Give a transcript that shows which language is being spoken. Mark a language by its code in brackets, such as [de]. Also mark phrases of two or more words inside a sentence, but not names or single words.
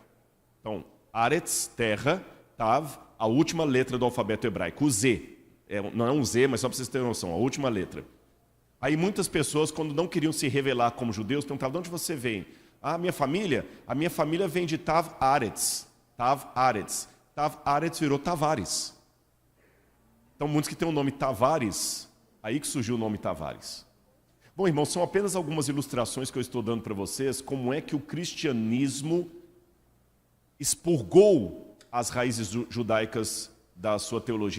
[pt] Então, Aretz, terra. Tav, a última letra do alfabeto hebraico. O Z. Não é um Z, mas só para vocês terem noção, a última letra. Aí muitas pessoas, quando não queriam se revelar como judeus, perguntavam, de onde você vem? A minha família vem de [he] תו ארץ. תו-ארץ. תו-ארץ [pt] virou Tavares. Então, muitos que têm o nome Tavares, aí que surgiu o nome Tavares. Bom, irmãos, são apenas algumas ilustrações que eu estou dando para vocês, como é que o cristianismo expurgou as raízes judaicas da sua teologia.